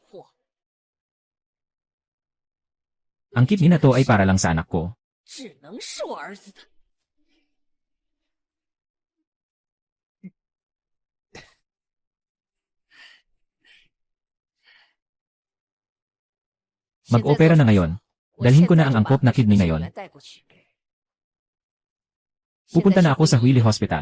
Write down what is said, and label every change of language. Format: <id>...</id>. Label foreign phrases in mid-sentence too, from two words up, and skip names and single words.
<tl>Ang kidney na to ay para lang sa anak ko.</tl> <zh>只能是我儿子的。</zh> <tl>Mag-opera na ngayon. Dalhin ko na ang angkop na kidney ngayon. Pupunta na ako sa Huili Hospital.</tl>